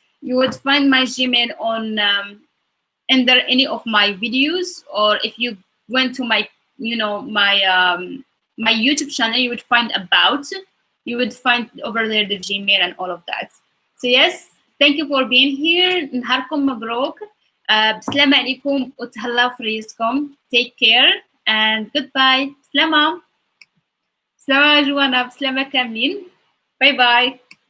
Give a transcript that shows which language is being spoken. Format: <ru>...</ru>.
<en>You would find my Gmail on under any of my videos, or if you went to my, my YouTube channel, you would find about. You would find over there the Gmail and all of that. So yes, thank you for being here.</en> <ar>نهاركم مبروك. بسلامة عليكم وتهلاو في ريسكم.</ar> <en>Take care and goodbye.</en> <ar>سلامة. سلامة جوانا، بسلامة كاملين.</ar> <en>Bye bye.</en>